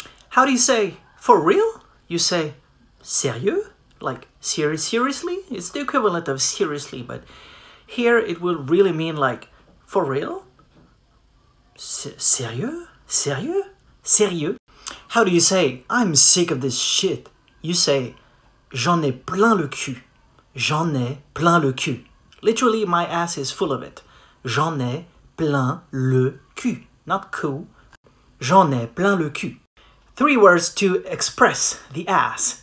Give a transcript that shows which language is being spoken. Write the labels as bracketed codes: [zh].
[en] How do you say for real? You say sérieux? Like seriously? It's the equivalent of seriously, but here it will really mean like for real? [fr] Sérieux? Sérieux? Sérieux? [en] How do you say I'm sick of this shit? You say [fr] j'en ai plein le cul. J'en ai plein le cul. [en] Literally, my ass is full of it. [fr] J'en ai plein le cul. [en] Not cou. [fr] J'en ai plein le cul. [en] 3 words to express the ass.